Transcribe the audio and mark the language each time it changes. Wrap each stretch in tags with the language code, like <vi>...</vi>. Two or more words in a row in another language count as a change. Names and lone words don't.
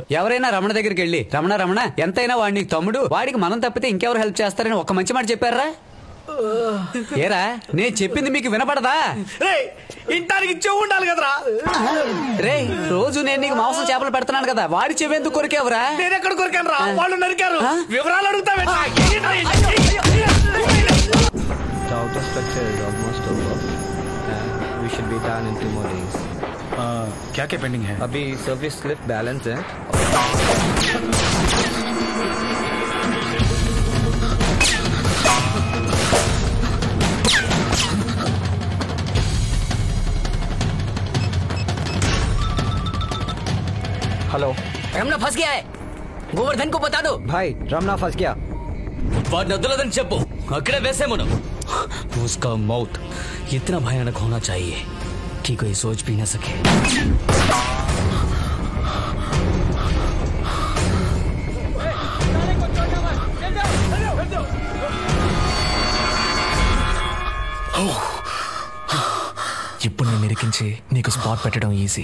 <te>ఎవరైనా రమణ దగ్గరికి వెళ్ళి రమణ ఎంతైనా వాడిని తమ్ముడు, వాడికి మనం తప్పితే ఇంకెవరు హెల్ప్ చేస్తారని ఒక మంచి మాట చెప్పారా? ఏరా నేను చెప్పింది మీకు వినపడదా? ఇంటానికి చెవు ఉండాలి కదరా. రే రోజు నేను నీకు మాంసం చేపలు పెడుతున్నాను కదా, వాడి చెవెందుకు కొరికేవరా? నేను ఎక్కడ కొరికాను రా? వాళ్ళు నరికారు. వివరాలు అడుగుతావే?</te> <en>The outer structure is almost over. We should be done in 2 more days.</en> <hi>क्या पेंडिंग है? अभी</hi> <en>service lift</en> <hi>बैलेंस है. हेलो, रमना फंस गया है, गोवर्धन को बता दो. भाई रमना फंस गया.</hi> <te>వాడిని వదలదని చెప్పు, అక్కడే వేసేమను.</te> <hi>उसका मौत इतना भयानक होना चाहिए कि कोई सोच भी न सके.</hi> <te>ఇప్పుడు నేను ఇరికించి నీకు స్పాట్ పెట్టడం ఈజీ.</te>